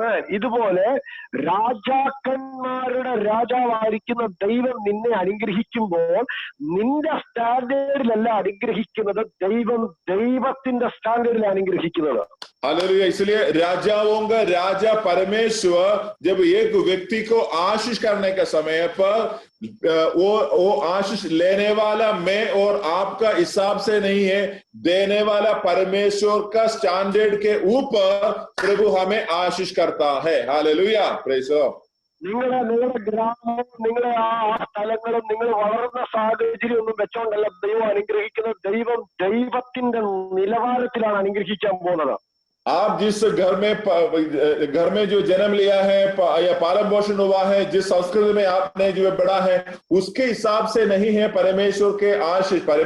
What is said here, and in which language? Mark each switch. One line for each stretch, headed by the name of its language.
Malayalam: ഇതുപോലെ രാജാക്കന്മാരുടെ രാജാവായിരിക്കുന്ന ദൈവം നിന്നെ അനുഗ്രഹിക്കുമ്പോൾ നിന്റെ സ്റ്റാൻഡേർഡിലല്ല അനുഗ്രഹിക്കുന്നത്, ദൈവത്തിന്റെ സ്റ്റാൻഡേർഡിലാണ് അനുഗ്രഹിക്കുന്നത്.
Hindi: हालेलुया। इसलिए राजाओं का राजा परमेश्वर जब एक व्यक्ति को आशीष करने के समय पर वो आशीष लेने वाला मैं और आपका हिसाब से नहीं है, देने वाला परमेश्वर का स्टैंडर्ड के ऊपर प्रभु हमें आशीष करता है। Hallelujah,
English: Praise the Lord.
Malayalam: നിങ്ങളുടെ ഗ്രാമവും നിങ്ങളുടെ ആ സ്ഥലങ്ങളും നിങ്ങൾ വളർന്ന സാഹചര്യം ഒന്നും വെച്ചോണ്ടല്ല ദൈവം അനുഗ്രഹിക്കുന്നത്, ദൈവത്തിന്റെ നിലവാരത്തിലാണ് അനുഗ്രഹിക്കാൻ പോകുന്നത്.
Hindi: आप जिस घर में जो जन्म लिया है या पालन पोषण हुआ है, जिस संस्कृति में आपने जो बड़ा है, उसके हिसाब से नहीं है परमेश्वर के आशीष।